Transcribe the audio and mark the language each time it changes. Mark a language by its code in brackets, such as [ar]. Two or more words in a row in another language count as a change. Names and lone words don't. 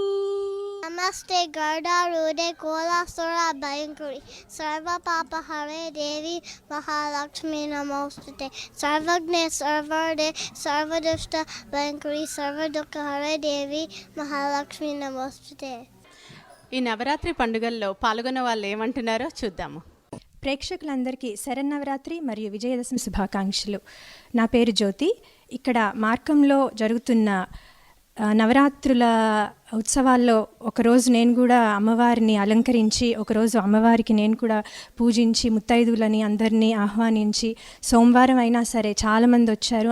[sa] नमस्ते गर्डारूढे कोलासुरा भयङ्करी सर्वपापहरे देवी महालक्ष्मी नमोस्तुते सर्वज्ञे सर्वदे सर्वदुष्ट भयङ्करी सर्वदुःखहरे देवी महालक्ष्मी नमोस्तुते। [te] ఈ నవరాత్రి పండుగల్లో పాల్గొన్న వాళ్ళు ఏమంటున్నారో చూద్దాము. ప్రేక్షకులందరికీ శరన్నవరాత్రి మరియు విజయదశమి శుభాకాంక్షలు. నా పేరు జ్యోతి. ఇక్కడ మార్కంలో జరుగుతున్న నవరాత్రుల ఉత్సవాల్లో ఒకరోజు నేను కూడా అమ్మవారిని అలంకరించి, ఒకరోజు అమ్మవారికి నేను కూడా పూజించి ముత్తైదువులని అందరినీ ఆహ్వానించి, సోమవారం అయినా సరే చాలామంది వచ్చారు.